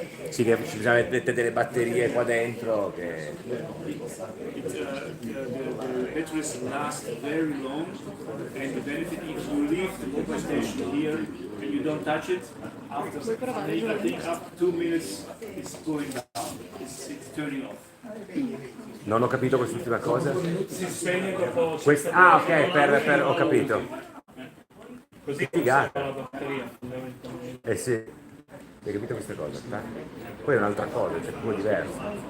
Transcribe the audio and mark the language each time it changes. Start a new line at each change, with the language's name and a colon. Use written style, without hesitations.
Italian: Sì, che ci avete delle batterie qua dentro che...
English: The batteries last very long, and the benefit if you leave the mobile station here and you don't touch it, after I think up to 2 minutes it's going down, it's turning off.
Italian: Non ho capito quest'ultima cosa. Si spegne dopo. Ok, ho capito. Così Che figata. la batteria fondamentalmente. Sì. Hai capito questa cosa? Poi è un'altra cosa, cioè proprio diverso.